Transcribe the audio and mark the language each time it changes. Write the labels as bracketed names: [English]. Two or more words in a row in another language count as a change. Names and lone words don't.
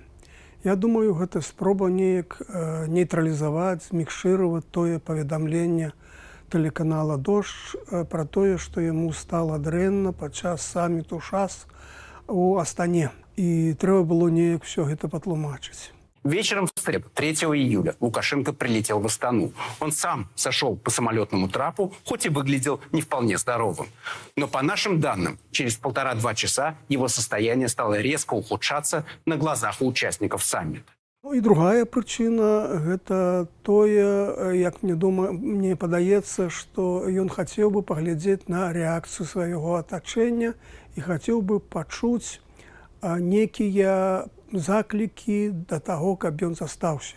[Belarusian] Я думаю, гэта спроба неяк нейтралізаваць, змікшыраваць тое паведамленне тэлеканала «Дождь» пра тое, што яму стала дрэнна падчас саміту ШАС у Астане. І трэба было неяк усё гэта патлумачыць. [Russian] Вечером в среду, 3 июля, Лукашенко прилетел в Астану. Он сам сошел по самолетному трапу, хоть и выглядел не вполне здоровым. Но по нашим данным, через 1,5–2 часа его состояние стало резко ухудшаться на глазах у участников саммита. [Belarusian] Ну і другая прычына – гэта тое, як мне падаецца, што ён хацеў бы паглядзець на рэакцыю свайго атачэння і хацеў бы пачуць некія заклікі да таго, каб ён застаўся.